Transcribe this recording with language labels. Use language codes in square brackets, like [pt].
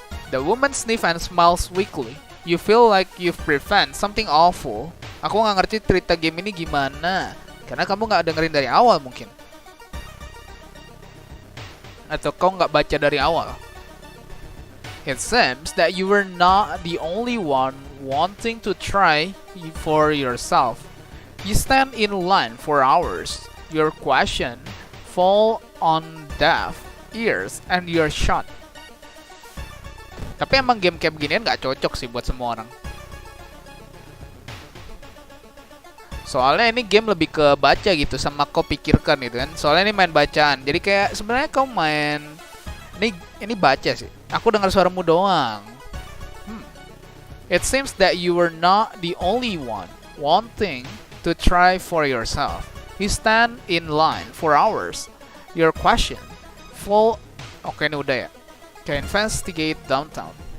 [en] The woman sniffs and smiles weakly. You feel like you've prevented something awful. [id] Aku nggak ngerti cerita game ini gimana, karena kamu nggak dengerin dari awal mungkin. Atau kau nggak baca dari awal. [en] It seems that you were not the only one wanting to try for yourself. You stand in line for hours. Your question fall on deaf ears and you're shot. [id] Tapi emang game kayak beginian nggak cocok sih buat semua orang. Soalnya ini game lebih ke baca gitu, sama kau pikirkan gitu kan. Soalnya ini main bacaan. Jadi kayak sebenarnya kau main ini baca sih. Aku dengar suaramu doang. [en] It seems that you were not the only one wanting to try for yourself. You stand in line for hours. Your question fall. [id] Oke, ini udah ya. [en] Okay, investigate downtown.